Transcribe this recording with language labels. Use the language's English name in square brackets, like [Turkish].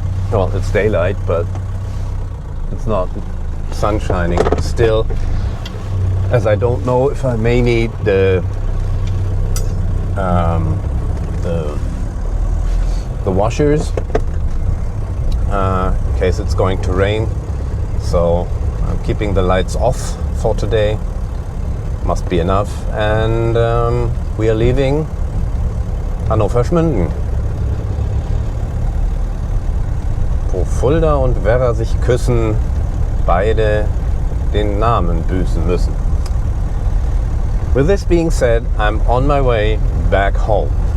[English] Well, it's daylight, but it's not sun shining still, as I don't know if I may need the washers in case it's going to rain. So I'm keeping the lights off for today. Must be enough. And we are leaving Hannover-Schmünden, [German] wo Fulda und Werra sich küssen, beide den Namen büßen müssen. [English] With this being said, I'm on my way back home.